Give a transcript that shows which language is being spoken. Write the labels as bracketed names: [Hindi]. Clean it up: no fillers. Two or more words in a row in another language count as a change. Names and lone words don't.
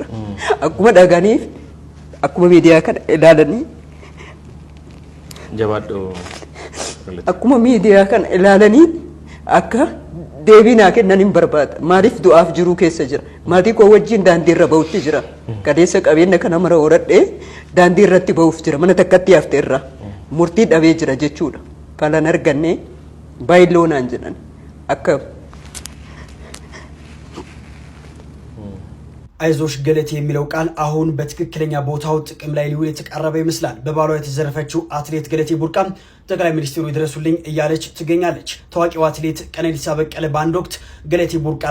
[Oromo] Akkuma dhaganiif akkuma miidiyaa kana ilaalanii akkuma miidiyaa kana ilaalanii akka deebinaa kennan hin barbaada. Maaliif du'aaf jiruu keessa jira. Maatii koo wajjin daandii irra ba'utti jira. Qadeessa qabeenya kana mara horadhee daandii irratti ba'uuf jira. Mana takkatti hafte irraa murtii dhabee jira jechuudha. Falan arganne baay'iloonaan jedhan akka [Amharic] አይዞሽ ገለቴ የሚለው ቃል አሁን በትክክለኛ ቦታው ጥቅም ላይ ሊውል የተቃረበ ይመስላል። በባሏ የተዘረፈችው አትሌት ገለቴ ቡርቃ ጠቅላይ ሚኒስትሩ ይድረሱልኝ እያለች ትገኛለች። ታዋቂው አትሌት ቀነኒሳ በቀለ በአንድ ወቅት ገለቴ ቡርቃን